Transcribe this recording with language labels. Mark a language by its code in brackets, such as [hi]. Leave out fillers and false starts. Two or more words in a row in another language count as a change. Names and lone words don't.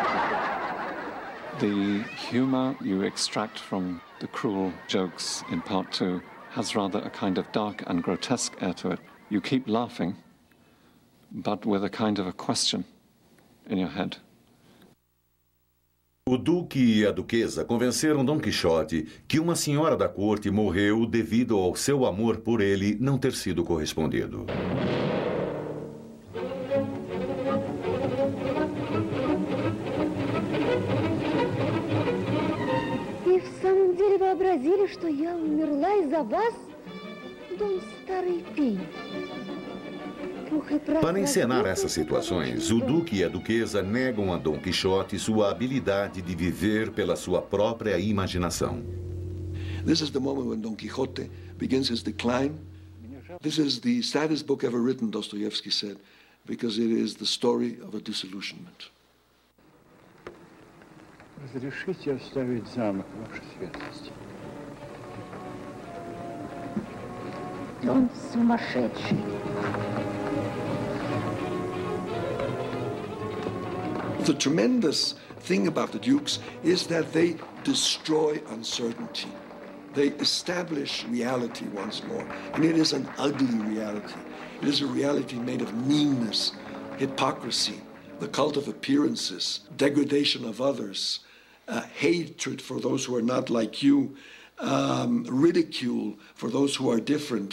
[en] The humor you extract from the cruel jokes in part 2 has rather a kind of dark and grotesque air to it. You keep laughing, but with a kind of a question in your head. [pt] O duque e a duquesa convenceram Dom Quixote que uma senhora da corte morreu devido ao seu amor por ele não ter sido correspondido. [ru] И в самом деле вообразили, что я умерла из-за вас, Дон Старый Пень. [pt] Para encenar essas situações, o duque e a duquesa negam a Dom Quixote sua habilidade de viver pela sua própria imaginação. [en] This is the moment when Don Quixote begins his decline. This is the saddest book ever written, Dostoevsky said, because it is the story of a disillusionment. [ru] Разрешите оставить замок, Ваша Светлость? Он сумасшедший. [en] The tremendous thing about the dukes is that they destroy uncertainty. They establish reality once more, and it is an ugly reality. It is a reality made of meanness, hypocrisy, the cult of appearances, degradation of others, hatred for those who are not like you, ridicule for those who are different.